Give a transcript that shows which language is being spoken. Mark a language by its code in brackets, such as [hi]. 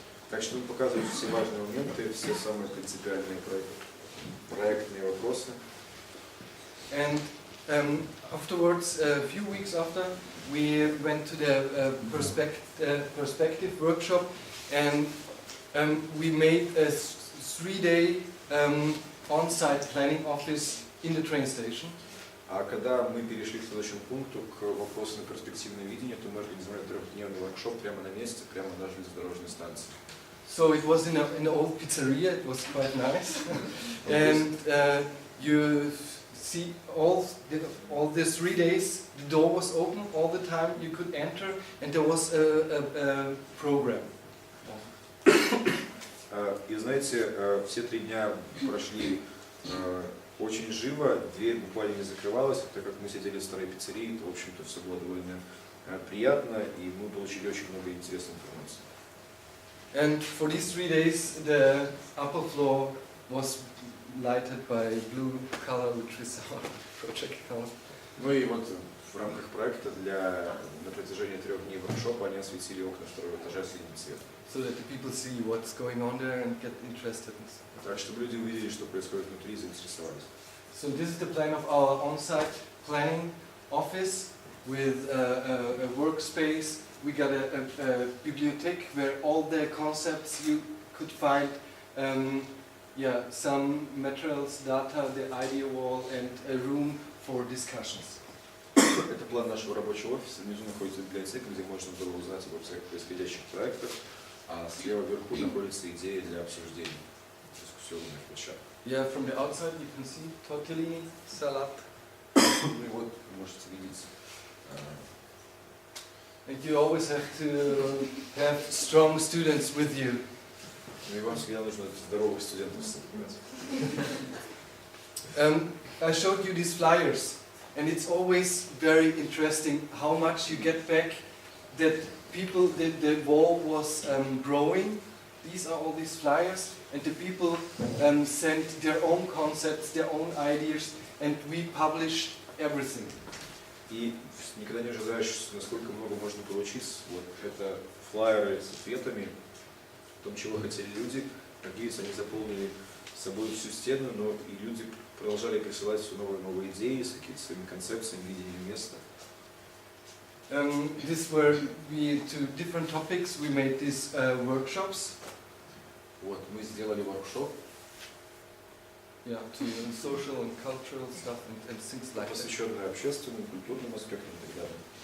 [ru] Так что мы показываем все важные моменты, все самые принципиальные проектные вопросы. [en] And afterwards, a few weeks after, we went to the perspective workshop, and we made a 3-day on-site planning office in the train station. [ru] А когда мы перешли к следующему пункту, к вопросу на перспективное видение, то мы организовали 3-дневный воркшоп прямо на месте, прямо на железнодорожной станции. [en] So it was in an old pizzeria. It was quite nice, and you see all the 3 days. The door was open all the time. You could enter, and there was a program. [ru] И знаете, все 3 дня прошли очень живо, дверь буквально не закрывалась, так как мы сидели в старой пиццерии, то, в общем-то, все было довольно приятно, и мы получили очень много интересной информации. [en] And for these 3 days, the upper floor was lighted by blue color, which is our project color. [ru] Ну и вот в рамках проекта на протяжении 3 дней воркшопа они осветили окна 2-го этажа синим цветом. [en] So that the people see what's going on there and get interested. [ru] Так, чтобы люди увидели, что происходит внутри, и заинтересовались. [en] So this is the plan of our on-site planning office with a workspace. We got a bibliothèque where all the concepts you could find, some materials, data, the idea wall, and a room for discussions. [ru] Это план нашего рабочего офиса. Внизу находится библиотека, где можно было узнать обо всех происходящих проектах, а слева вверху находится идея для обсуждения, дискуссионных площадок. [en] Yeah, from the outside you can see tortellini, salad. [ru] Ну и вот вы можете видеть. [en] And you always have to have strong students with you. [ru] Ну и вам всегда нужно здоровых студентов собирать. [en] I showed you these flyers, and it's always very interesting how much you get back. That people, the wall was growing. These are all these flyers, and the people sent their own concepts, their own ideas, and we publish everything. [ru] И никогда не ожидаешь, насколько много можно получить. Вот это флайеры с ответами, о том, чего хотели люди. Надеюсь, они заполнили собой всю стену, но и люди продолжали присылать все новые и новые идеи с какими-то своими концепциями, видением места. [en] This were to different topics. We made these workshops. [ru] Вот мы сделали воркшоп. [en] Yeah, to social and cultural stuff and things like that. [ru] Посвященный общественным, культурным аспектам и так далее.